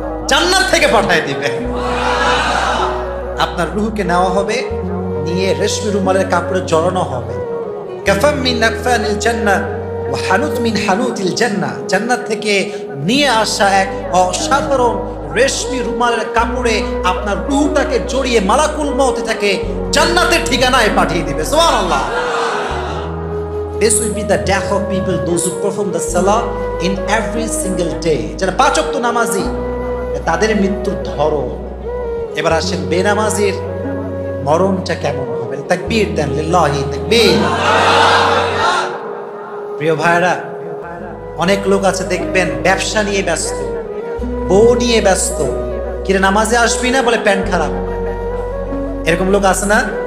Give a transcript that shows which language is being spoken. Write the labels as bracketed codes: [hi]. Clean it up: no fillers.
[bn] জান্নাত থেকে পাঠায় দিবে। আপনার রূহকে নেওয়া হবে, নিয়ে রেশমি রুমালের কাপড়ে জড়ানো হবে। [ar] কাফাম মিন আকফানিল জান্নাহ ওয়া হানুত মিন হানুতিল জান্নাহ, [bn] জান্নাত থেকে নিয়ে আসা এক অসাধারণ রেশমি রুমালের কাপড়ে আপনার রূহটাকে জড়িয়ে মালাকুল মউত তাকে জান্নাতের ঠিকানায় পাঠিয়ে দিবে। সুবহানাল্লাহ। [en] This will be the death of people, those who perform the salah in every single day. [bn] যারা পাঁচ ওয়াক্ত নামাজি, তাদের মৃত্যুর ধরন। এবার আসেন বেনামাজির মরণটা কেমন হবে? তাকবীর দেন, লিল্লাহি তাকবীর। প্রিয় ভাইরা, অনেক লোক আছে দেখবেন ব্যবসা নিয়ে ব্যস্ত, বউ নিয়ে ব্যস্ত, কিরে নামাজে আসবি না বলে প্যান্ট খারাপ। এরকম লোক আছে না?